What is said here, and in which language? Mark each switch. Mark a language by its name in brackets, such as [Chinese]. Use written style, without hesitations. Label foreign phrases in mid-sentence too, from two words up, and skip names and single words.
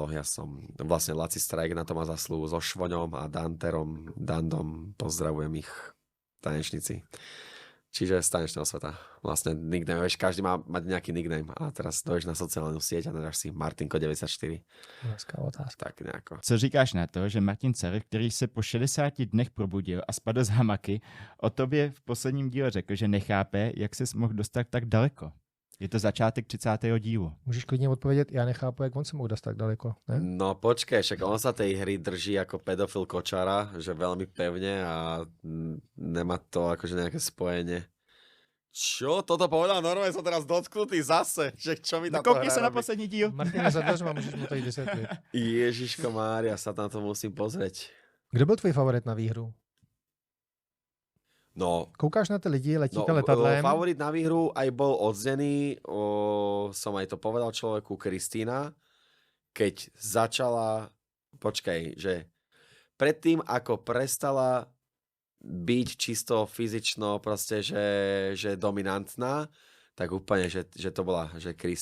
[Slovak] Ja som vlastne Laci Strajk na to má zaslúhu so Švoňom a Dandom, pozdravujem ich tanečníci. Čiže z tanečného sveta. Vlastne nickname, vieš, každý má mať nejaký nickname a teraz dojdeš na sociálnu sieť a nedáš si Martinko94. [Czech] Hezká otázka. Tak nejako. Co říkáš na to, že Martin Cer, který se po 60 dnech probudil a spadl z hamaky, o tobě v posledním díle řekl, že nechápe, jak ses mohl dostat tak daleko? Je to začátek 30. dílu. Můžeš klidně odpovědět, já nechápu, jak on se mohl dostat tak daleko. Ne? [Slovak] No počkej, však on sa tej hry drží ako pedofil kočara, že veľmi pevne a nemá to akože nejaké spojenie. Čo? Toto povedal? Normálne som teraz dotknutý zase. Že čo mi táto [Czech] Koukni [Slovak] hra [Czech] se na [Slovak] robí? [Czech] poslední díl. Martin je za dveřma, můžeš mu tady vysvětlit. [Slovak] Ježiško Mária, sa na to musím pozrieť. [Czech] Kdo byl tvůj favorit na výhru? No, Koukáš na ty lidi, letíte letadlem. [Slovak] Favorit na výhru aj bol odznený, som aj to povedal človeku, Kristína, keď začala, počkaj, že predtým, ako prestala byť čisto fyzično proste, že dominantná, tak úplne, že to bola, že Kristi.